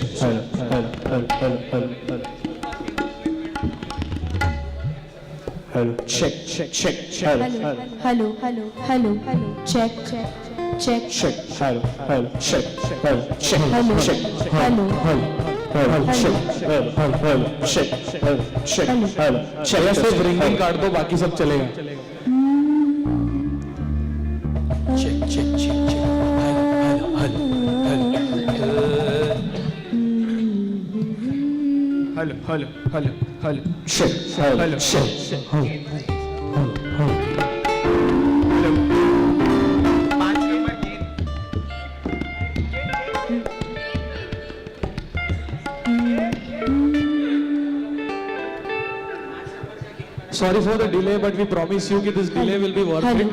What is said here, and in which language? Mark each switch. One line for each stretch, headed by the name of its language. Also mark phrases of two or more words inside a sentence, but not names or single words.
English: Hello, hello, hello, hello, hello, hello. Hello, check, check, check. Hello, Hello, hello, hello, hello, check, check, check. check. Hello, hello, check. Hello, check, Hello, check. hello, Hello, check. Hello, hello, check. Hello, check. Hello, check.
Hindi: या सिर्फ रिंगिंग काट दो, बाकी सब चलेगा.
English: Check, check, check, check. Hello, hello, hello, hello. Hello, hello, hello, hello. Check. Hello, check. Hello, hello. Sorry for the delay, but we promise you that this delay will be worth it.